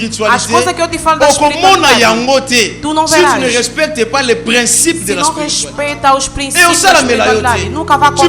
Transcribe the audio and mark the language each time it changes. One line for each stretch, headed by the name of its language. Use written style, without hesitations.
Portuguese: As coisas que eu te falo da espiritualidade, tu não verás.
French: Si tu ne respectes pas les principes de la spiritualité,
Portuguese: não respeita os princípios da espiritualidade, nunca vai acontecer.